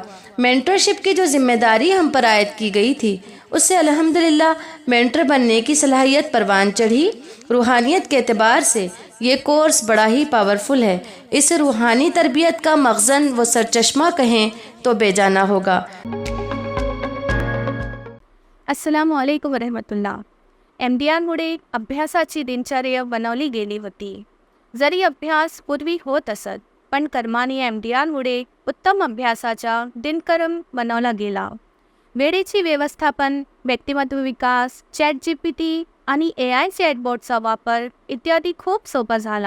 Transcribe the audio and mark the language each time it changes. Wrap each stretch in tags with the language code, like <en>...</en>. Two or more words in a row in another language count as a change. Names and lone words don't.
<ur>مینٹرشپ کی جو ذمہ داری ہم پر عائد کی گئی تھی اس سے الحمدللہ مینٹر بننے کی صلاحیت پروان چڑھی۔ روحانیت کے اعتبار سے یہ کورس بڑا ہی پاورفل ہے۔ اس روحانی تربیت کا مخزن و سرچشمہ کہیں تو بے جانا ہوگا۔</ur> <ar>السلام عليكم ورحمة الله.</ar> <mr>MDR-मुळे अभ्यासाची दिनचर्या बनवली गेली होती। जरी अभ्यास पूर्वी होत असत पण कर्माने MDR-मुळे उत्तम अभ्यासाचा दिनक्रम बनवला गेला। वेळेची व्यवस्थापन, व्यक्तिमत्व विकास, ChatGPT आणि AI चॅटबॉटचा वापर इत्यादी खूप सोपा झाला।</mr>